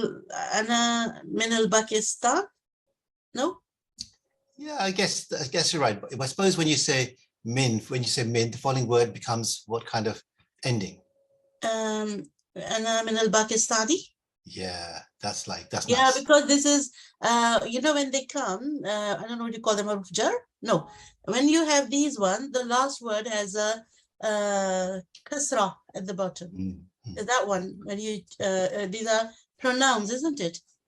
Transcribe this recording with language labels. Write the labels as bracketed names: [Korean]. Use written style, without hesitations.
[Arabic] أنا من Pakistan. [English] No? Yeah, I guess you're right. But I suppose when you say min, the following word becomes what kind of ending? [Arabic] أنا من Pakistani. [English] Yeah, that's yeah, nice. Because this is when they come, I don't know what you call them, harf jar. No, when you have these ones, the last word has a kasra at the bottom. That one, when you these are pronouns, isn't it?